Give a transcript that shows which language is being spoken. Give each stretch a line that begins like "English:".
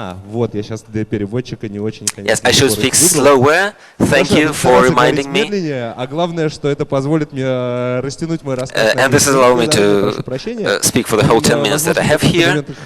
Russian: Вот, я сейчас для переводчика не очень, конечно.
English: Yes, I should speak slower. Thank you for reminding me.
Russian: А главное, что это позволит мне растянуть мой рассказ.
English: And this allows me to speak for the whole 10 minutes that I have here.